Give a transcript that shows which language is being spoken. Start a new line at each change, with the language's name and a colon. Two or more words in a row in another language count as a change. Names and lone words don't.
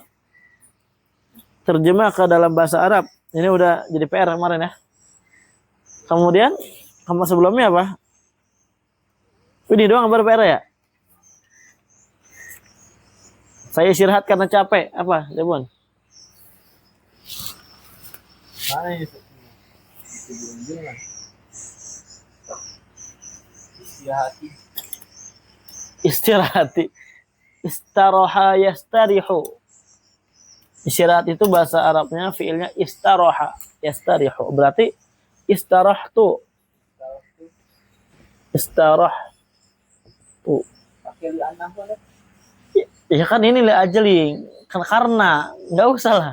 Indonesian: Terjemah ke dalam bahasa Arab. Ini udah jadi PR kemarin ya. Kemudian kamu sebelumnya apa? Ini doang baru PR ya? Saya istirahat karena capek. Apa, Jabun? Istirahati.
Arabic: استراح يستريح.
Indonesian: Istirahat itu bahasa Arabnya fiilnya
Arabic: استراح يستريح.
Indonesian: Berarti
Arabic: استرحت استرحت.
Indonesian: Pakai
Arabic: لأنه
Indonesian: boleh? Ya kan ini
Arabic: لأجل.
Indonesian: Karena nggak usah lah.